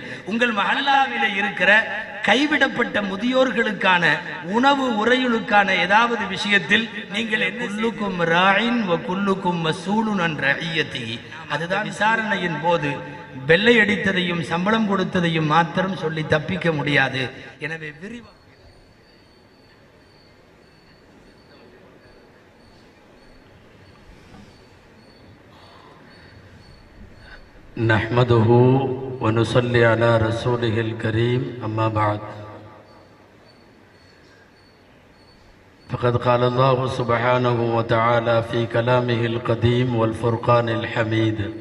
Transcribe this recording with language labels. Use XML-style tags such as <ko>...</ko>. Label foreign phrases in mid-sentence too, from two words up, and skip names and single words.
<ta>உங்கள் மஹல்லாவிலே இருக்கிற கைவிடப்பட்ட முதியோர்களுக்கான உணவு உறையுளுக்கான ஏதாவது விஷயத்தில் நீங்கள் என்ன?</ta> <ar>كلكم راع و كلكم مسؤول عن رعيته.</ar> <ta>அதுதான் விசாரணையின் போது வெள்ளை அடித்ததையும் சம்பளம் கொடுத்ததையும் மாத்திரம் சொல்லி தப்பிக்க முடியாது. எனவே விரிவாக</ta> <ar>نحمده ونصلي على رسوله الكريم أما بعد فقد قال الله سبحانه وتعالى في كلامه القديم والفرقان الحميد</ar>